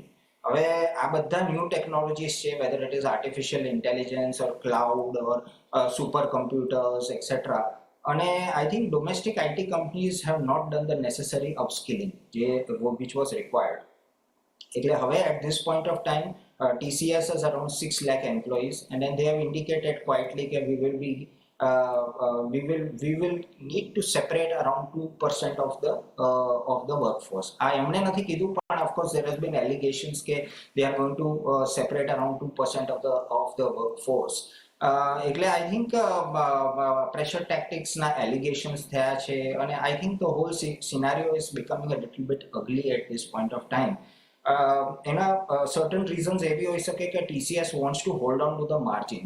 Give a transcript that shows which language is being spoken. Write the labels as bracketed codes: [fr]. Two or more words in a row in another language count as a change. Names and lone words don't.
[gu] હવે આ બધા [en] new technologies છે, whether it is artificial intelligence or cloud or super computers etcetera. અને I think domestic IT companies have not done the necessary upskilling which was required. [gu] એટલે હવે [en] at this point of time TCS has around 6 lakh employees and then they have indicated quietly that we will need to separate around 2% of the workforce. I [gu] એમણે નથી કીધું પણ [en] of course there has been allegations કે they are going to separate around 2% of the workforce. એટલે I think pressure tacticsના allegations [gu] થયા છે અને [en] I think the whole scenario is becoming a little bit ugly at this point of time. એના certain reasons [gu] એવી હોઈ શકે કે [en] TCS wants to hold on to the margins.